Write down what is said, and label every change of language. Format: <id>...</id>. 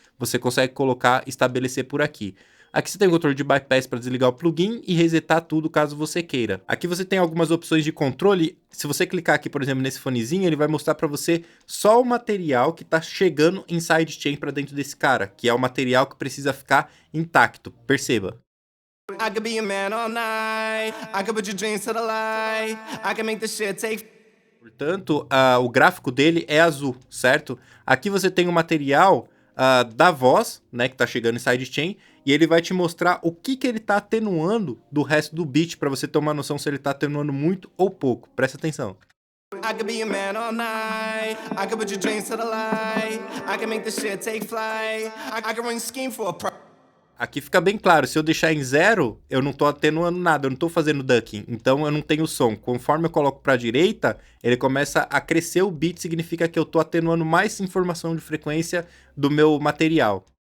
<pt>Você consegue colocar, estabelecer por aqui. Aqui você tem o controle de bypass para desligar o plugin e resetar tudo caso você queira. Aqui você tem algumas opções de controle. Se você clicar aqui, por exemplo, nesse fonezinho, ele vai mostrar para você só o material que está chegando em sidechain para dentro desse cara, que é o material que precisa ficar intacto. Perceba.</pt> <en>I could be a man all night. I could put your dreams to the light. I can make this shit take.</en> <pt>Portanto, o gráfico dele é azul, certo? Aqui você tem o material da voz, né, que tá chegando em sidechain, e ele vai te mostrar o que ele tá atenuando do resto do beat, para você ter uma noção se ele tá atenuando muito ou pouco. Presta atenção.</pt> <en>I could be a man all night. I could put your dreams to the light. I can make this shit take flight. I can run scheme for a price.</en> <pt>Aqui fica bem claro, se eu deixar em 0, eu não tô atenuando nada, eu não tô fazendo ducking, então eu não tenho som. Conforme eu coloco pra direita, ele começa a crescer o beat, significa que eu tô atenuando mais informação de frequência do meu material.</pt>